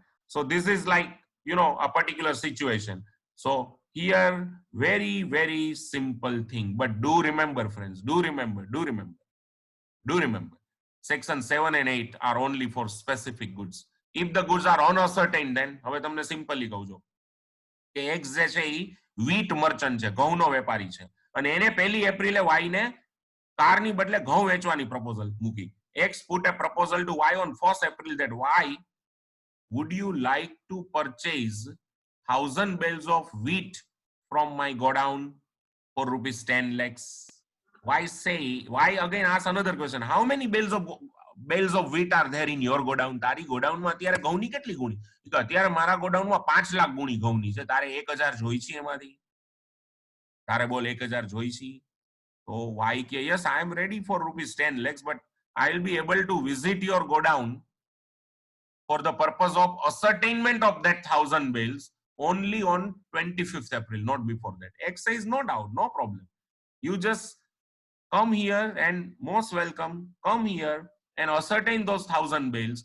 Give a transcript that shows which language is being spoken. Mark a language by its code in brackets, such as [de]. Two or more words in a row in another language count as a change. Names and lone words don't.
[en] So this is like, a particular situation. So here, very, very simple thing. But do remember, friends, do remember. Section 7 and 8 are only for specific goods. If the goods are unascertained, then [gu] હવે તમને સિમ્પલી કહું છું કે એક્સ જે છે એ [en] wheat merchant [gu] છે, ઘઉંનો વેપારી છે, અને એને 1 એપ્રિલે વાય ને કારની બદલે ઘઉં વેચવાની પ્રપોઝલ મૂકી. [en] એક્સ put a proposal to Y on 1st April that Y, would you like to purchase 1,000 bales of wheat from my godown for rupees 10 lakhs? Why again ask another question? How many bales of wheat are there in your godown? [gu] તારી ગોડાઉનમાં અત્યારે ઘઉંની કેટલી ગુણી? તો અત્યારે મારા ગોડાઉનમાં 5 લાખ ગુણી ઘઉંની છે. તારે 1,000 જોઈ છે એમાંથી? તારે બોલ 1,000 જોઈ છે? [en] તો why કે yes, I am ready for rupees 10 lakhs, but I will be able to visit your godown for the purpose of ascertainment of that 1,000 bales only on 25th April, not before that. X says no doubt, no problem. You just come here and most welcome, come here and ascertain those 1,000 bales.